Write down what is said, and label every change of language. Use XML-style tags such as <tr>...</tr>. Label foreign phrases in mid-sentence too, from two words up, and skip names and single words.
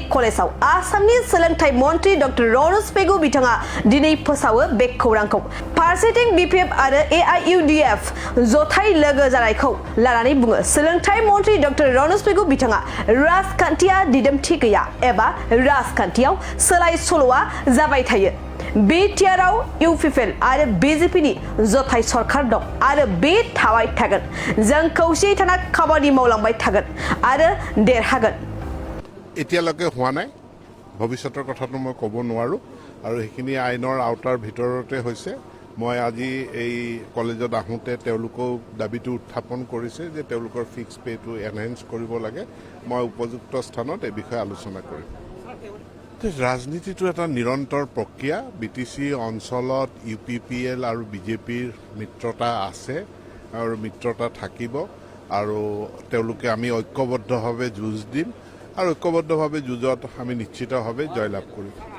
<brx>कलेजाव आसामनि सोलोंथाइ मन्त्रि डक्टर रनज पेगु बिथाङा दिनै फोसावो बे खौरांखौ फारसेथिं बिपिएफ आरो एआइइउडिएफ जथाय लोगो जानायखौ लानानै बुङो सोलोंथाइ मन्त्रि डक्टर रनज पेगु बिथाङा राजखान्थिया दिदोमथि गैया एबा राजखान्थियाव सोलाय सोल'आ जाबाय थायो बिटिआरआव इउपिपिएल आरो बिजेपिनि जथाय सरकार दं आरो बे थाबाय थागोन जों खौसेयै थाना खामानि मावलांबाय थागोन आरो देरहागोन</brx> <as>এতিয়ালৈকে হোৱা নাই ভৱিষ্যতৰ কথাটো মই ক'ব নোৱাৰো আৰু সেইখিনি আইনৰ আওতাৰ ভিতৰতে হৈছে মই আজি এই কলেজত আহোঁতে তেওঁলোকেও দাবীটো উত্থাপন কৰিছে যে তেওঁলোকৰ ফিক্স পেটো এনহেন্স কৰিব লাগে মই উপযুক্ত স্থানত এই বিষয়ে আলোচনা কৰিম ৰাজনীতিটো এটা নিৰন্তৰ প্ৰক্ৰিয়া বিটিচি অঞ্চলত ইউপিপিএল আৰু বিজেপিৰ মিত্ৰতা আছে আৰু মিত্ৰতা থাকিব আৰু তেওঁলোকে আমি ঐক্যবদ্ধভাৱে যুঁজ দিম আৰু ঐক্যবদ্ধভাৱে যুঁজত আমি নিশ্চিতভাৱে জয়লাভ কৰিম</as>